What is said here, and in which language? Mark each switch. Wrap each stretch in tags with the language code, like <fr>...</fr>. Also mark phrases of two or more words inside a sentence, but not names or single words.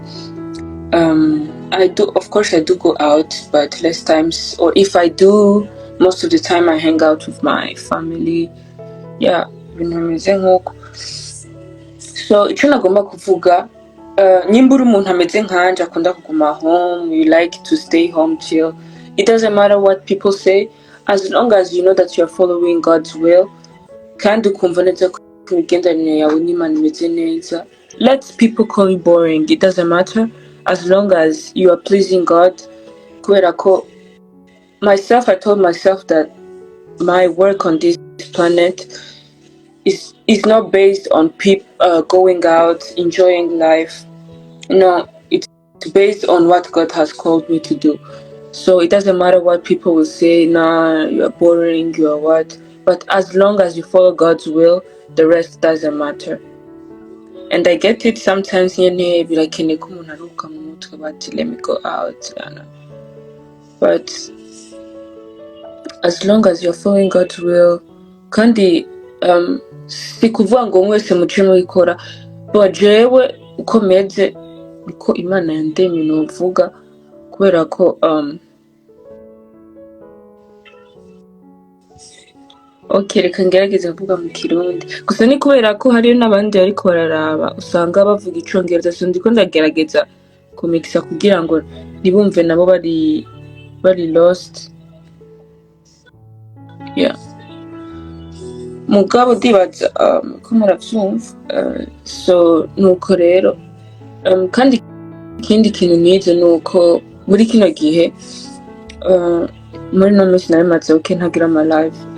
<en>Of course I do go out, but less times, or if I do, most of the time I hang out with my family. Yeah,</en> <rn>ibintu bimeze nk'uko. So icyo nagomba kuvuga, nimba uri umuntu ameze nkanje akunda kuguma home,</rn> <en>you like to stay home, chill, it doesn't matter what people say, as long as you know that you're following God's will</en> <rn>kandi ukumva neza ko imigenderanire yawe n'Imana imeze neza.</rn> <en>Let people call you boring, it doesn't matter, as long as you are pleasing God.</en> <rn>Kubera ko</rn> <en>I told myself that my work on this planet is not based on people going out enjoying life. No, it's based on what God has called me to do. So it doesn't matter what people will say, nah, you're boring, you're what, but as long as you follow God's will, the rest doesn't matter. And I get it sometimes, but let me go out. But as long as you're following God's will,</en> <rn>kandi si kuvuga ngo mwese muce mubikora, but jewe uko meze niko Imana yandemye novuga, kubera ko okay, reka ngerageze kuvuga mu Kirundi, gusa ni kubera ko hariyo n'abandi ariko bararaba usanga bavuga icongereza, so ndiko ndagerageza kumikisa kugira ngo ntibumve nabo bari lost.</rn> <en>Yeah.</en> <rn>Mugabo ndibaza ko muravyumva, so nuko rero kandi ikindi kintu nize nuko muri kino gihe muri no minsi nari maze ntagira ama live,</rn>